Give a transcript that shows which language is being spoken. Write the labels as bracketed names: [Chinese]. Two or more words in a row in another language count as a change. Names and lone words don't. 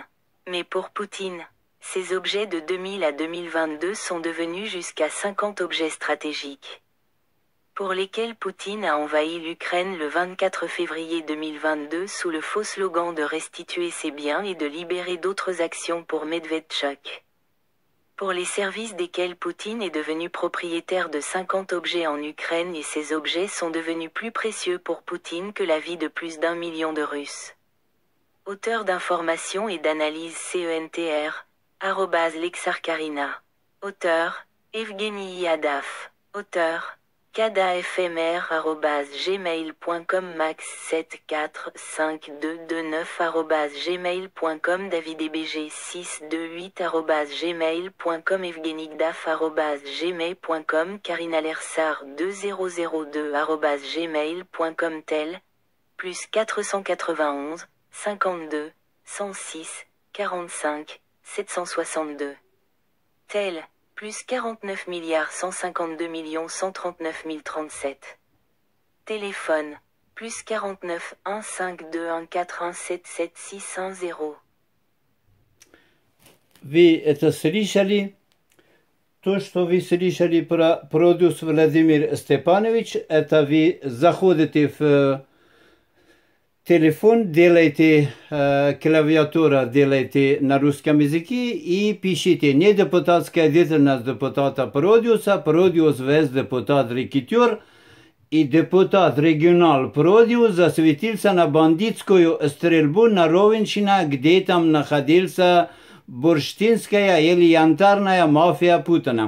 [French] Mais pour Poutine, ces objets de 2000 à 2022 sont devenus jusqu'à 50 objets stratégiques, pour lesquels Poutine a envahi l'Ukraine le 24 février 2022 sous le faux slogan de restituer ses biens et de libérer d'autres actions pour Medvedchuk, pour les services desquels Poutine est devenu propriétaire de 50 objets en Ukraine et ces objets sont devenus plus précieux pour Poutine que la vie de plus d'1 million de Russes. Auteur d'informations et d'analyses CENTR, @Lexarkarina. Auteur, Evgeny Yadaf. Auteur, kadafmr @gmail.com max7452229 @gmail.com davidebg628 @gmail.com evgenygdaf @gmail.com karinalersar 2002 @gmail.com tel, plus 491 52, 106, 45, 762. Tel, plus 49 152 139 037. Téléphone, plus 49 152 141 610. [Russian] Вы это слышали? То, что вы слышали про продюс Владимир Степанович, это вы заходите в телефон, делайте клавиатура, делайте на русском языке и пишите не депутатская деятельность депутата Продюса, Продюс вес депутат рекетер и депутат регионал Продюс засветился на бандитскую стрельбу на Ровенщине, где там находился бурштинская или янтарная мафия Путина.